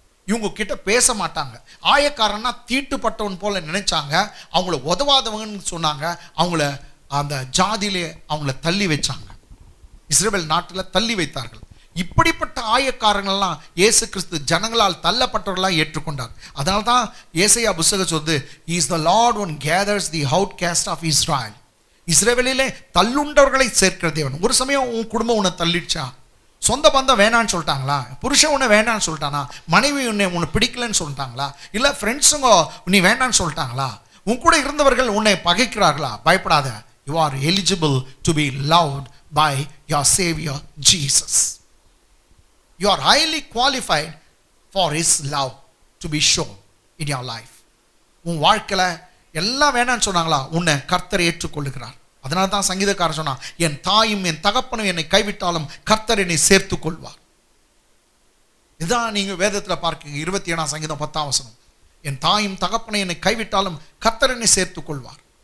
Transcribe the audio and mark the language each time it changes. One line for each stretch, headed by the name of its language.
Tamil: இவங்க கிட்ட பேச மாட்டாங்க. ஆயக்காரன்னா தீட்டுப்பட்டவன் போல நினைச்சாங்க. அவங்கள உதவாதவங்கன்னு சொன்னாங்க. அவங்கள அந்த ஜாதியிலே அவங்கள தள்ளி வச்சாங்க, இஸ்ரவேல் நாட்டில் தள்ளி வைத்தார்கள். இப்படிப்பட்ட ஆயக்காரங்கள்லாம் இயேசு கிறிஸ்து ஜனங்களால் தள்ளப்பட்டவர்களாக ஏற்றுக்கொண்டார். அதனால தான் ஏசாயா புத்தகம் சொல்லுது,
English: He is the Lord who gathers the outcast of Israel.
Tamil: இஸ்ரவேலிலே தள்ளுண்டவர்களை சேர்க்கிற தேவன். ஒரு சமயம் உன் குடும்பம் உன்னை தள்ளிடுச்சா? சொந்த பந்தம் வேணான்னு சொல்லிட்டாங்களா? புருஷன் உன்னை வேண்டான்னு சொல்லிட்டானா? மனைவி உன்னை பிடிக்கலன்னு சொல்லிட்டாங்களா? இல்லை ஃப்ரெண்ட்ஸுங்க நீ வேண்டான்னு சொல்லிட்டாங்களா? உன் கூட இருந்தவர்கள் உன்னை பகைக்கிறார்களா? பயப்படாத.
English: You are eligible to be loved by your Savior Jesus. You are highly qualified for His love to be shown in your life.
Tamil: உன் வாழ்க்கையில் எல்லாம் வேணான்னு சொன்னாங்களா? உன்னை கர்த்தர் ஏற்றுக்கொள்ளுகிறார். அதனால தான் சங்கீதக்காரன் சொன்னா, என் தாயும் என் தகப்பனும் என்னை கைவிட்டாலும் கர்த்தர் என்னை சேர்த்து கொள்வார். இதுதான் நீங்க வேதத்துல பார்க்க 27ஆம் சங்கீதம் 10ஆம் வசனம். என் தாயும் தகப்பனும் என்னை கைவிட்டாலும் கர்த்தர் என்னை சேர்த்து கொள்வார்.